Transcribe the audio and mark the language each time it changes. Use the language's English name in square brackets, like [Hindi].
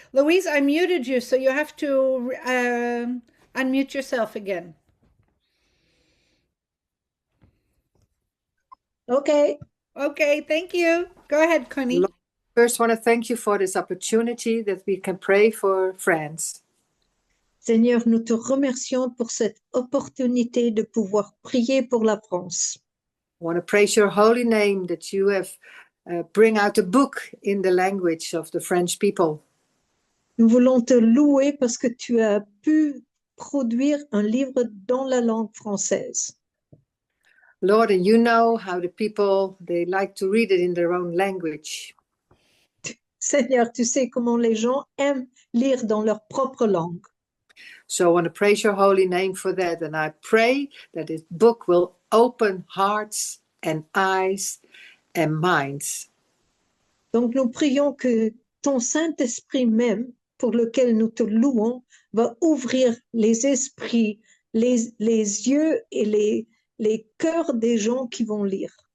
[English] Louise, I muted you, so you have to unmute yourself again. Okay. Okay, thank you. Go ahead, Connie. Lord, first, want to thank you for this opportunity that we can pray for France. [French] Seigneur, nous te remercions pour cette opportunité de pouvoir prier pour la France. [English] I want to praise your holy name that you have bring out a book in the language of the French people. [French] Nous voulons te louer parce que tu as pu produire un livre dans la langue française. [English] Lord, and you know how the people, they like to read it in their own language. [French] Seigneur, tu sais comment les gens aiment lire dans leur propre langue. [English] So I want to praise your holy name for that. And I pray that this book will open hearts and eyes and minds. [French] Donc nous prions que ton Saint-Esprit même, pour lequel nous te louons, va ouvrir les esprits, les yeux et les cœurs des gens qui vont lire.